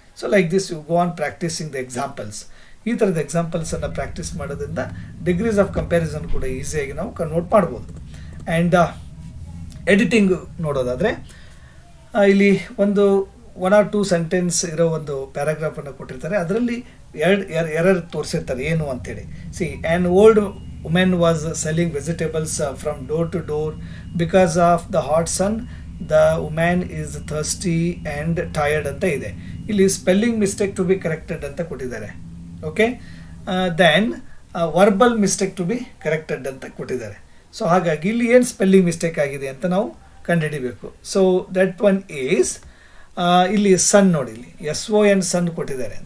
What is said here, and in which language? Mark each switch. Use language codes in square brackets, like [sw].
[en] So like this you go on practising the examples. [kn] ಈ ಥರದ ಎಕ್ಸಾಂಪಲ್ಸನ್ನು practice ಮಾಡೋದ್ರಿಂದ degrees of comparison ಕೂಡ ಈಸಿಯಾಗಿ ನಾವು ನೋಟ್ ಮಾಡ್ಬೋದು. ಆ್ಯಂಡ್ ಎಡಿಟಿಂಗ್ ನೋಡೋದಾದರೆ ಇಲ್ಲಿ ಒಂದು 1 or 2 ಸೆಂಟೆನ್ಸ್ ಇರೋ ಒಂದು ಪ್ಯಾರಾಗ್ರಾಫನ್ನು ಕೊಟ್ಟಿರ್ತಾರೆ. ಅದರಲ್ಲಿ ಎರರ್ ತೋರಿಸಿರ್ತಾರೆ ಏನು ಅಂತೇಳಿ. [en] See an old woman was selling vegetables from door to door because of the hot sun. The woman is thirsty and tired [kn] ಅಂತ ಇದೆ. [en] ಇಲ್ಲಿ spelling mistake to be corrected [kn] ಅಂತ ಕೊಟ್ಟಿದ್ದಾರೆ. [en] Okay, then verbal mistake to be corrected ಅಂತ ಕೊಟ್ಟಿದ್ದಾರೆ. [kn] So ಹಾಗಾಗಿ ಇಲ್ಲಿ ಏನು ಸ್ಪೆಲ್ಲಿಂಗ್ ಮಿಸ್ಟೇಕ್ ಆಗಿದೆ ಅಂತ ನಾವು ಕಂಡುಹಿಡಿಬೇಕು. [en] so that one is [kn] ಇಲ್ಲಿ ಸನ್ ನೋಡಿ, ಇಲ್ಲಿ SON ಸನ್ ಕೊಟ್ಟಿದ್ದಾರೆ.